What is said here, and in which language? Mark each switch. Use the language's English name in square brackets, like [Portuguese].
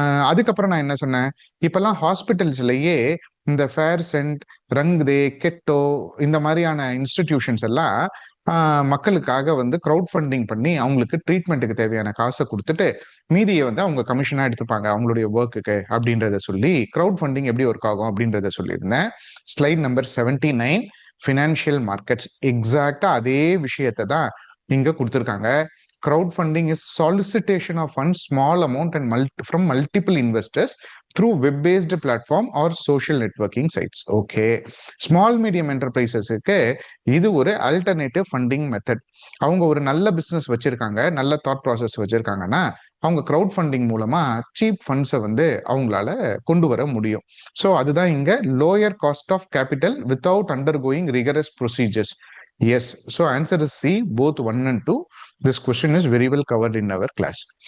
[Tamil] அதுக்கப்புறம் நான் என்ன சொன்னேன், இப்பெல்லாம் ஹாஸ்பிட்டல்ஸ்லயே இந்த ஃபேர் சென்ட், ரங் தே, கெட்டோ இந்த மாதிரியான இன்ஸ்டிடியூஷன்ஸ் எல்லாம் மக்களுக்காக வந்து கிரவுட் ஃபண்டிங் பண்ணி அவங்களுக்கு ட்ரீட்மெண்ட்டுக்கு தேவையான காசை கொடுத்துட்டு மீதியை வந்து அவங்க கமிஷனா எடுத்துப்பாங்க அவங்களுடைய ஒர்க்குக்கு அப்படின்றத சொல்லி கிரவுட் ஃபண்டிங் எப்படி ஒர்க் ஆகும் அப்படின்றத சொல்லியிருந்தேன். Slide number 79, financial markets. எக்ஸாக்டா அதே விஷயத்தை தான் இங்க கொடுத்துருக்காங்க. [English] Crowdfunding is solicitation of funds, small amount and from multiple investors through web-based platform or social networking sites. Okay. Small medium enterprises-க்கு [Tamil] இது ஒரு [English] alternative funding method. [Tamil] அவங்க ஒரு நல்ல பிசினஸ் வச்சிருக்காங்க, நல்ல தாட் ப்ராசஸ் வச்சிருக்காங்கன்னா அவங்க கிரவுட் ஃபண்டிங் மூலமா சீப் ஃபண்ட்ஸை வந்து அவங்களால கொண்டு வர முடியும். [English] so [Tamil] அதுதான் இங்க [English] Lower cost of capital without undergoing rigorous procedures. Yes. So answer is C, both 1 and 2. This question is very well covered in our class.